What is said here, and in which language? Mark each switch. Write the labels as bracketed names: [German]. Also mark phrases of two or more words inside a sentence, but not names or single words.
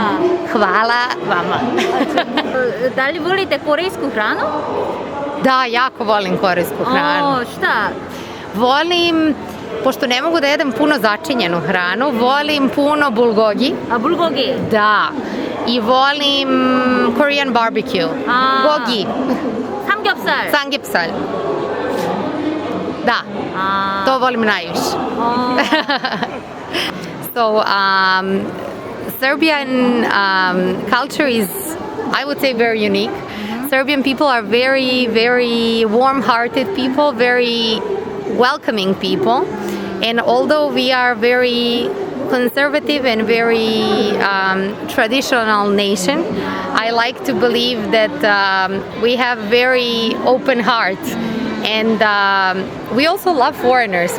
[Serbian] Hvala vama. Da li volite korejsku hranu? Da, jako volim korejsku hranu. Šta? Volim, pošto ne mogu da jedem puno začinjenu hranu, volim puno bulgogi. Bulgogi? Da. I volim [English] Korean barbecue. [Serbian] Gogi. Samgyeopsal? Samgyeopsal. Da. To volim najviše. [English] So, Serbian culture is, I would say, very unique. Serbian people are very, very warm-hearted people, very welcoming people, and although we are very conservative and very traditional nation, I like to believe that we have very open hearts, and we also love foreigners.